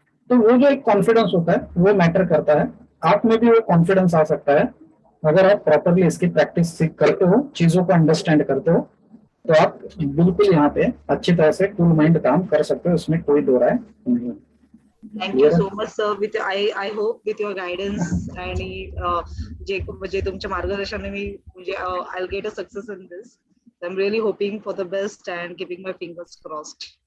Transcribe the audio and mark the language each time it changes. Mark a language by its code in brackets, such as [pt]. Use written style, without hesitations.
[hi] तो वो जो एक कॉन्फिडेंस होता है वो मैटर करता है। आप में भी वो कॉन्फिडेंस आ सकता है अगर आप प्रॉपरली इसकी प्रैक्टिस करते हो, चीजों को अंडरस्टैंड करते हो, तो आप बिल्कुल यहाँ पे अच्छी तरह से कूल माइंड काम कर सकते हो, इसमें कोई दो राय नहीं है। [en] Thank you so much sir. With I hope with your guidance [mr] आणि जे म्हणजे तुमच्या मार्गदर्शनाने मी म्हणजे [en] I get a success in this. I am really hoping for the best and keeping my fingers crossed.